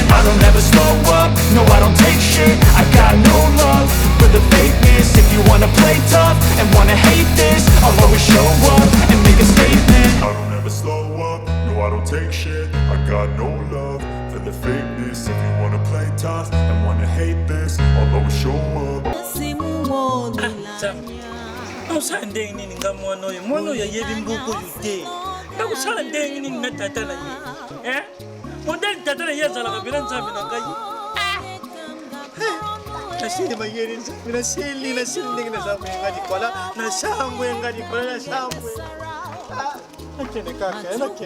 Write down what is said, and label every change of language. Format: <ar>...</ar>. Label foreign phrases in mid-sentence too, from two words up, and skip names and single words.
<en>I don't ever slow up, no I don't take shit. I got no love for the fakeness. If you wanna play tough and wanna hate this, I'll always show up and make a statement. I don't ever slow up, no I don't take shit. I got no love for the fakeness. If you wanna play tough and wanna hate this, I'll always show up.</en> <ln>Usande nini ngamwana oyo mwana oyo yebi mbuku yute nakusande nini ngatata na ye modeli tata na yazala kabila nzambe na ngai nasili mayeri nzambe nasili ndenge na zambe ngadi kola na shangwe ngadi kola na shangwe nakene kaka nakene</ln>